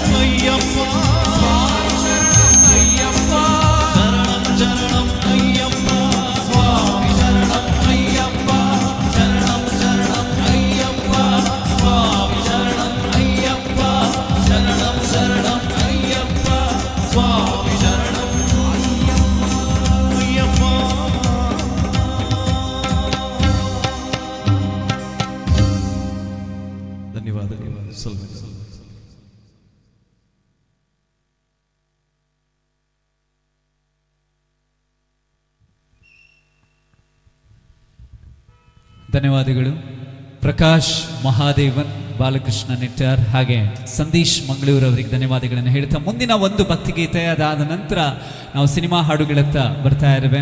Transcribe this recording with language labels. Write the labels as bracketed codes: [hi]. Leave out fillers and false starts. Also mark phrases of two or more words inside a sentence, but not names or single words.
[ta] ஐயப்பா சுவாமி சரணம் ஐயப்பா சரணம் சரணம் ஐயப்பா சுவாமி சரணம் ஐயப்பா சரணம் சரணம் ஐயப்பா சுவாமி சரணம் ஐயப்பா சரணம் சரணம் ஐயப்பா சுவாமி சரணம் ஐயப்பா ಧನ್ಯವಾದಗಳು [kn] ಧನ್ಯವಾದಗಳು ಪ್ರಕಾಶ್ ಮಹಾದೇವನ್, ಬಾಲಕೃಷ್ಣ ನಿಟ್ಟಾರ್ ಹಾಗೆ ಸಂದೀಶ್ ಮಂಗಳೂರು ಅವರಿಗೆ ಧನ್ಯವಾದಗಳನ್ನು ಹೇಳ್ತಾ ಮುಂದಿನ ಒಂದು ಭಕ್ತಿಗೀತೆ ಅದಾದ ನಂತರ ನಾವು ಸಿನಿಮಾ ಹಾಡುಗಳತ್ತ ಬರ್ತಾ ಇರುವೆ.